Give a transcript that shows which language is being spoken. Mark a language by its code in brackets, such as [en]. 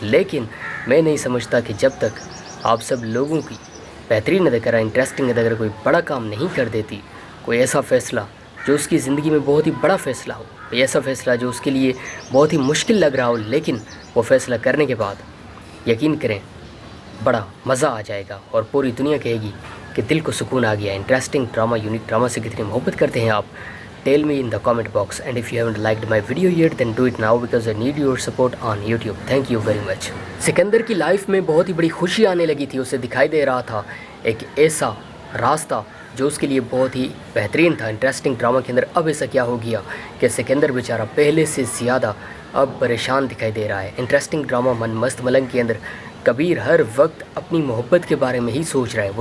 [hi] लेकिन मैं नहीं समझता कि जब तक आप सब लोगों की बेहतरीन अदाकारा, इंटरेस्टिंग अदाकारा कोई बड़ा काम नहीं कर देती, कोई ऐसा फ़ैसला जो उसकी ज़िंदगी में बहुत ही बड़ा फ़ैसला हो, कोई ऐसा फ़ैसला जो उसके लिए बहुत ही मुश्किल लग रहा हो, लेकिन वो फ़ैसला करने के बाद यकीन करें बड़ा मज़ा आ जाएगा और पूरी दुनिया कहेगी कि दिल को सुकून आ गया। इंटरेस्टिंग ड्रामा, यूनिक ड्रामा से कितनी मोहब्बत करते हैं आप? [en] Tell me in the comment box, and if you haven't liked my video yet then do it now because I need your support on YouTube. Thank you very much. [hi] Sikandar की life में बहुत ही बड़ी खुशी आने लगी थी। उसे दिखाई दे रहा था एक ऐसा रास्ता जो उसके लिए बहुत ही बेहतरीन था। इंटरेस्टिंग ड्रामा के अंदर अब ऐसा क्या हो गया कि सिकंदर बेचारा पहले से ज़्यादा अब परेशान दिखाई दे रहा है। इंटरेस्टिंग ड्रामा मन मस्त मलंग के अंदर कबीर हर वक्त अपनी मोहब्बत के बारे में ही सोच रहा है।